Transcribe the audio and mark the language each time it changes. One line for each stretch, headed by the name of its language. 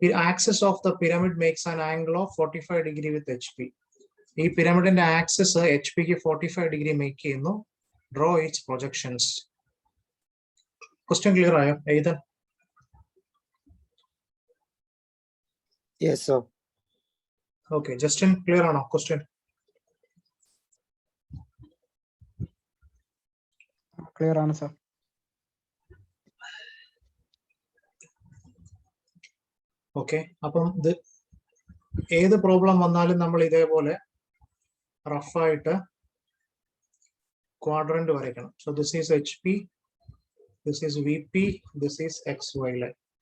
English: Axis of the pyramid makes an angle of 45 degree with HP.
Malayalam: ഈ പിരമിഡിന്റെ axis HP ക്ക് 45 degree make ചെയ്യുന്നു.
English: Draw its projections. Question clear
Malayalam: ആയോ?
English: Either? Yes, sir. Okay, Justin, clear
Malayalam: ആണോ
English: question? Clear
Malayalam: ആണ്
English: sir.
Malayalam: Okay, അപ്പം ഇത് ഏത് problem വന്നാലും നമ്മൾ ഇതേപോലെ റഫായിട്ട് ക്വാഡ്രന്റ് വരയ്ക്കണം.
English: So this is HP, this is VP, this is XY line.